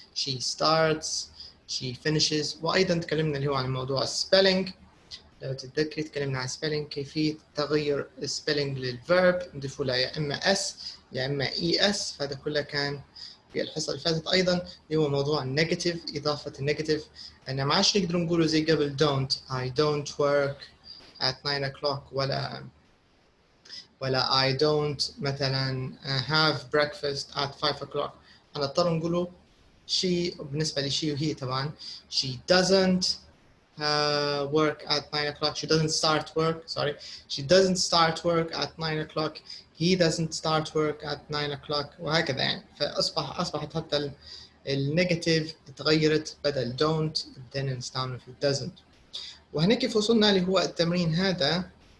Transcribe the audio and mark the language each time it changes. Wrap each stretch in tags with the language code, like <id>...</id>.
<en>she starts, she finishes.</en> <ar>وأيضا تكلمنا اللي هو عن موضوع spelling. لو تتذكري تكلمنا عن spelling، كيفية تغير spelling للverb، نضيفوا لها يا إما s يا إما es. فهذا كله كان في الحصة اللي فاتت. أيضا اللي هو موضوع النيجاتيف، إضافة النيجاتيف. أنا ما عادش نقدر نقوله زي قبل</ar> <en>don't, I don't work at 9 o'clock ولا I don't مثلا have breakfast at 5 o'clock.</en> <ar>هنضطر نقوله</ar> <en>she</en> <ar>بالنسبة لشي وهي طبعا</ar> <en>she doesn't work at 9 o'clock. She doesn't start work. Sorry, she doesn't start work at 9 o'clock. He doesn't start work at 9 o'clock.</en> <ar>وهكذا يعني. فأصبحت حتى النيجاتيف تغيرت، بدل don't بدنا نستعمل في doesn't. وهنا كيف وصلنا اللي هو التمرين هذا.</ar>